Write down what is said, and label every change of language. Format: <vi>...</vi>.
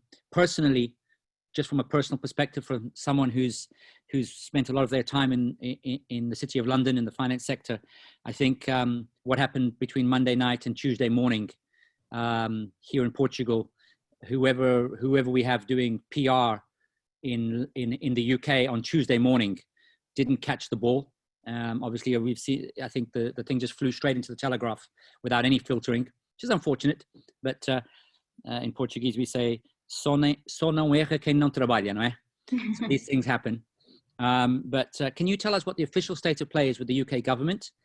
<en>Personally, just from a personal perspective, from someone who's spent a lot of their time in the City of London in the finance sector, I think what happened between Monday night and Tuesday morning here in Portugal, whoever we have doing PR in the UK on Tuesday morning didn't catch the ball. Obviously, we've seen, I think the thing just flew straight into the Telegraph without any filtering, which is unfortunate. But in Portuguese, we say,</en> <pt>só não erra quem não trabalha, não é?</pt> <en>So these things happen. But can you tell us what the official state of play is with the UK government?</en>